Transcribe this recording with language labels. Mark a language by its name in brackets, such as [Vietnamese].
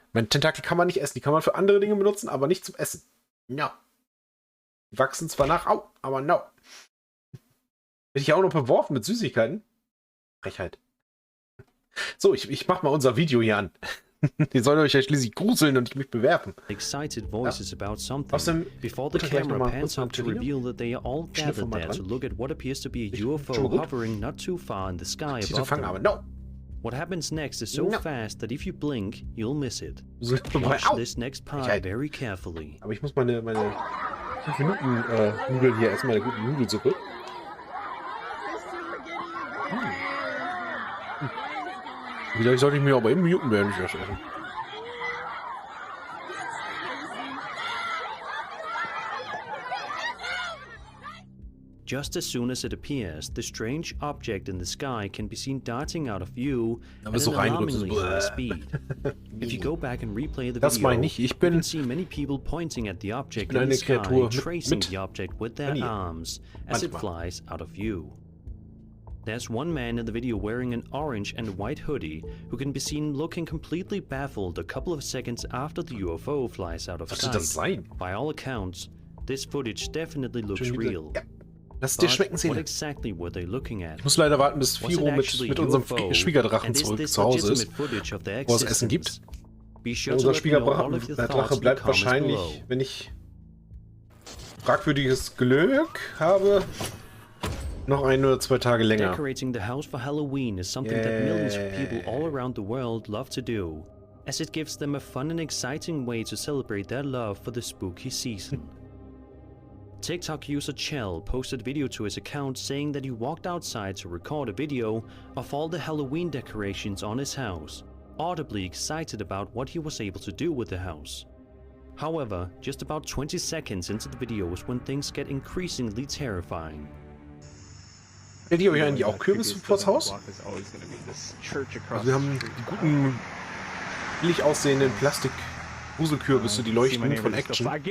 [German] Mein Tentakel kann man nicht essen. Die kann man für andere Dinge benutzen, aber nicht zum Essen. No. Die wachsen zwar nach, aber no. Bin ich ja auch noch beworfen mit Süßigkeiten? Frechheit. So, ich mach mal unser Video hier an. Die sollen euch ja schließlich gruseln und mich bewerfen. [English] Excited voices about something [German] Außerdem [English] before the camera pans up to reveal that they are all gathered there to look at what appears to be a UFO hovering not too far in the sky above them. [German] Aber no. [English] What happens next is so fast that if you blink, you'll miss it. Watch this next part very carefully. [German] Aber ich muss meine 5 Minuten Nudeln hier essen, meine gute Nudelsuppe. Vielleicht sollte ich mir aber eben muten, während ich das esse. [English] Just as soon as it appears, the strange object in the sky can be seen darting out of view at an alarmingly high speed. If you go back and replay the video, you can see many people pointing at the object in the sky, tracing the object with their arms as it flies out of view. There's one man in the video wearing an orange and white hoodie who can be seen looking completely baffled a couple of seconds after the UFO flies out of sight. By all accounts, this footage definitely looks real. [German] Lass es dir schmecken, [English] What exactly were they looking at? [German] Ich muss leider warten, bis Firo mit unserem Schwiegerdrachen zurück zu Hause ist, wo es Essen gibt. Unser Schwiegerdrache bleibt wahrscheinlich, wenn ich fragwürdiges Glück habe, noch 1 oder 2 Tage länger. [English] Decorating the house for Halloween is something that millions of people all around the world love to do, as it gives them a fun and exciting way to celebrate their love for the spooky season. TikTok user Chell posted a video to his account saying that he walked outside to record a video of all the Halloween decorations on his house, audibly excited about what he was able to do with the house. However, just about 20 seconds into the video is when things get increasingly terrifying. [German] Stellt ihr euch eigentlich auch Kürbisse vors Haus? Also wir haben die guten, billig aussehenden Plastik-Gruselkürbisse, die leuchten von Action.